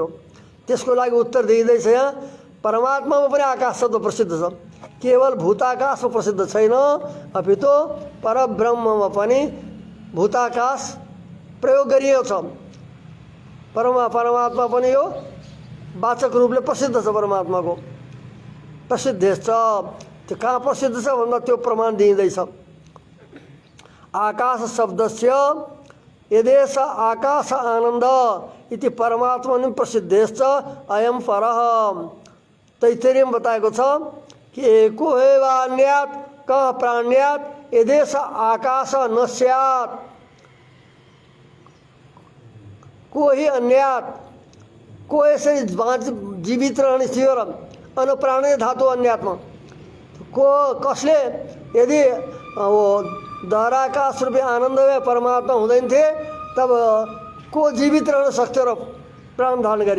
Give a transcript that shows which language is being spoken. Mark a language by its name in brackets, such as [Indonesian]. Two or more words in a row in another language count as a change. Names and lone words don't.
[Nepali] त्यसको लागि उत्तर दिँदैछ यहाँ परमात्मामा पनि आकाश शब्द प्रसिद्ध छ, केवल भूताकाशमा प्रसिद्ध छैन, अपितु परब्रह्ममा पनि भूताकाश प्रयोग गरिएको छ। परमात्मा पनि यो वाचक रूपले प्रसिद्ध छ। परमात्माको प्रसिद्धेश्च, त्यो कहाँ प्रसिद्ध छ भन्दा त्यो प्रमाण दिँदैछ। [Sanskrit] आकाश शब्दस्य यदेश आकाश आनन्द इति परमात्मनि प्रसिद्धेश्च अयं परः। [Nepali] तैत्तरीयमा बताएको छ कि [Sanskrit] एको एवान्यात् कः प्राण्यात् यदेश आकाश न स्यात्, [Nepali] कोही अन्यात्, को यसरी जीवित रहने थियो र अनुप्राणीय धातु अन्यात्मा, को कसले यदि वो दहराकाश रूपी आनन्दमय परमात्मा हुँदैन थिए तब को जीवित रहन सक्थ्यो र प्राण धारण गरे।